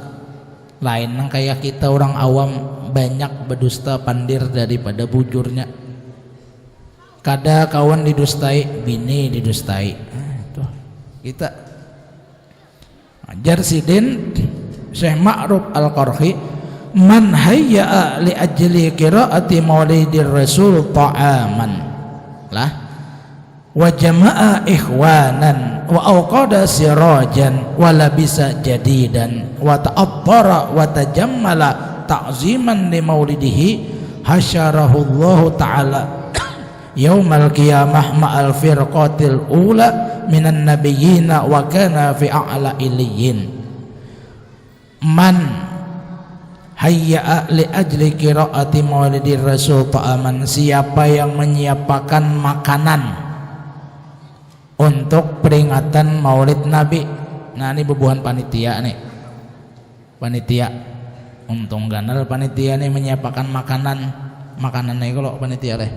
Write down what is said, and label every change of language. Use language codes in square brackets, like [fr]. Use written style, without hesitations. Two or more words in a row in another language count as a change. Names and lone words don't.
[bjn] Lain nang kayak kita orang awam banyak berdusta pandir daripada bujurnya. Kada kawan didustai, bini didustai. Tuh kita ajar sidin Syekh Ma'ruf Al-Qarhi, [ar] من هيأ لأجل قراءة مولد الرسول طعاما له وجمع إخوانا وأوقد سراجا ولبس جديدا وتعطر وتجمل تعظيما لمولده حشره الله تعالى يوم القيامة مع الفرقة الأولى من النبيين وكان في أعلى عليين. من هيأ لأجل قراءة مولد الرسول طعاما, [id] siapa yang menyiapkan makanan untuk peringatan maulid Nabi. [bjn] Nah ini bebuhan panitia nih, panitia untung ganal panitia nih menyiapkan makanan nih kalau panitia leh.